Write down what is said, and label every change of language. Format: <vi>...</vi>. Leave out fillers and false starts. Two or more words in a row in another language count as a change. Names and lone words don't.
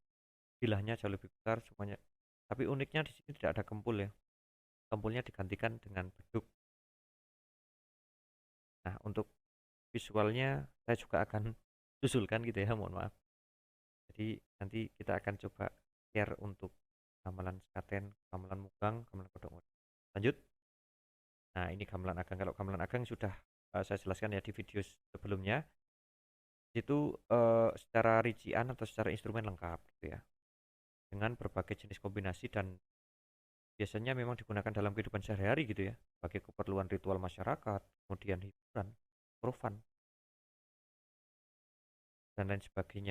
<id>Bilahnya jauh lebih besar semuanya. Tapi uniknya di sini tidak ada kempul ya. Kempulnya digantikan dengan beduk. Nah, untuk visualnya saya juga akan susulkan gitu ya, mohon maaf. Jadi nanti kita akan coba share untuk gamelan sekaten, gamelan mugang, gamelan kodok ngudung. Lanjut. Nah, ini gamelan agang. Kalau gamelan agang sudah saya jelaskan ya di video sebelumnya. Itu secara rincian atau secara instrumen lengkap gitu ya. Dengan berbagai jenis kombinasi dan biasanya memang digunakan dalam kehidupan sehari-hari gitu ya. Sebagai keperluan ritual masyarakat, kemudian hiburan,</id> <en>for fun,</en> <id>dan lain sebagainya.</id>